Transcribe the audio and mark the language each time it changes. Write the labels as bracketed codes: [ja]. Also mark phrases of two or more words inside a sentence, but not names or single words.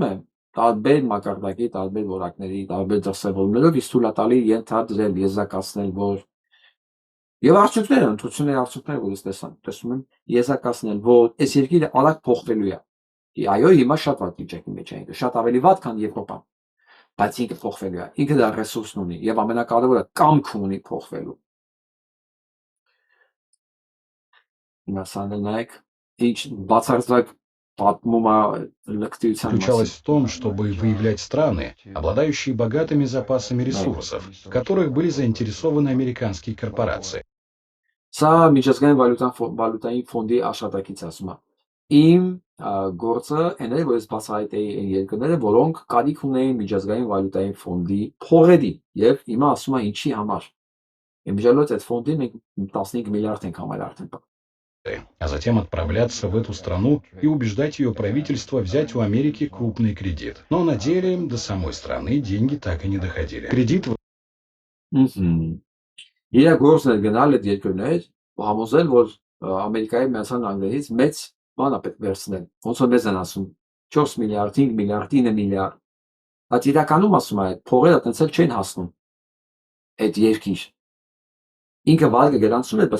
[hy] եմ, տարբեր մակարդակի, տարբեր որակների, տարբեր դրսևորումներով իսկ թույլ է տալի ենթադրել, եզրակացնել, որ եւ արդյունքները, ընդհանրությունների արդյունքները, որ ես տեսնում եմ, եզրակացնել, որ այս երկիրը արագ փոխվելու է։ Այո, հիմա շատ վատ վիճակի մեջ է, շատ ավելի վատ, քան Եվրոպան, բայց ինքը փոխվելու է, ինքը դա ռեսուրսն ունի եւ ամենակարևորը կամք ունի փոխվելու։ Նայեք, ինչ բացարձակ [ru] заключалась в том, чтобы выявлять страны, обладающие богатыми запасами ресурсов, в которых были заинтересованы американские корпорации. [hy] Սա միջազգային վալյուտային ֆոնդի աշխատակից ասում է։ Իմ գործը այն է, որ ես բացահայտեի այն երկրները, որոնք կարիք ունեին միջազգային վալյուտային ֆոնդի փողերի եւ հիմա ասում է ինչի համար։ Իմիջիալոց այդ ֆոնդին մենք 15 միլիարդ ենք համարել արդեն։ [ru] А затем отправляться в эту страну и убеждать ее правительство взять у Америки крупный кредит. Но на деле до самой страны деньги так и не доходили. Кредит... [hy] Իր գործն է գնալ այդ երկրներ ու համոզել, որ Ամերիկայի Միացյալ Նահանգներից մեծ բան է պետք վերցնել։ Ոնց որ մեզ են ասում 4 միլիարդ, 5 միլիարդ, 9 միլիարդ։ Բայց իրականում ասում է այդ փողերը տենց էլ չեն հասնում այդ երկիր։ Ինքը վարկը գրանցում է, բայց